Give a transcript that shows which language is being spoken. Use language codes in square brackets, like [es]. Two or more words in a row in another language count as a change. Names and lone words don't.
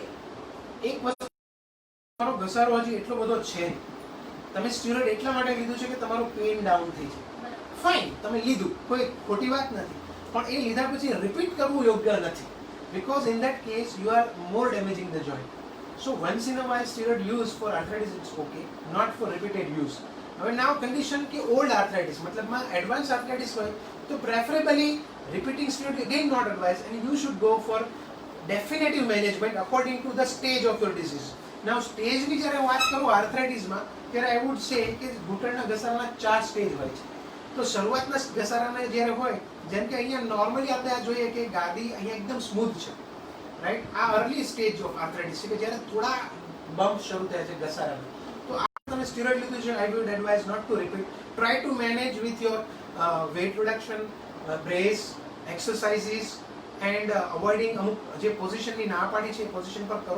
[gu] એક વસ્તુ, તમારો ઘસારો હજી એટલો બધો છે નહીં, તમે સ્ટીરોઇડ એટલા માટે લીધું છે કે તમારું [en] pain down [gu] થઈ જાય. ફાઇન, તમે લીધું, કોઈ ખોટી વાત નથી, પણ એ લીધા પછી રિપીટ કરવું યોગ્ય નથી, બીકોઝ [en] in that case you are more damaging the joint. So once in a while steroid use for arthritis it's okay, not for repeated use. હવે now condition કે old arthritis મતલબમાં advanced arthritis હોય તો preferably repeating steroid again not advised, and you should go for definitive management according to the stage of your disease. Now stage [gu] ની જ્યારે વાત કરું આર્થરાઇટિસમાં ત્યારે [en] I would say [gu] કે ઘૂંટણના ઘસારાના 4 સ્ટેજ હોય છે. તો શરૂઆતના ઘસારાના જ્યારે હોય, જેમ કે અહીંયા નોર્મલી આપણે આ જોઈએ કે ગાદી અહીંયા એકદમ સ્મૂથ છે, રાઈટ. આ [en] early stage of arthritis [gu] છે કે જ્યારે થોડા બમ્પ શરૂ થાય છે ઘસારાના. તો આ તમે સ્ટીરોઇડ લીધું છે, [en] I would advise not to repeat. Try to manage with your weight reduction, brace, exercises and avoiding [gu] અમુક જે પોઝિશનની ના પાડી છે એ પોઝિશન પર કરો.